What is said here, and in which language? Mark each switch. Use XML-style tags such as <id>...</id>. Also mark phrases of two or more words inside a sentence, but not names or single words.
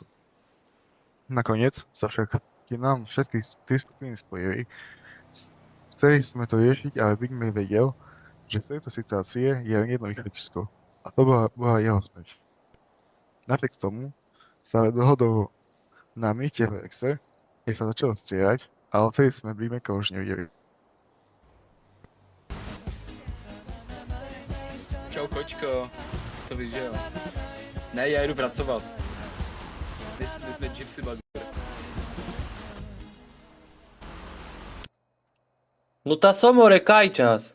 <sk>Nakoniec sa však, keď nám všetky tri skupiny spojili, chceli sme to riešiť, ale Big Mac vedel, že z tejto situácie je len jedno východisko. A to bola jeho smrť. Napriek tomu sa dohodol na mýte v Rexe, kde sa začalo strieľať, a odtedy sme Big Maca už nevideli.</sk> <cs>Čau kočko, to víš, že jo? Ne, já jdu pracovat. My jsme Gypsy Buzzer. No tá somore kajčas.</cs>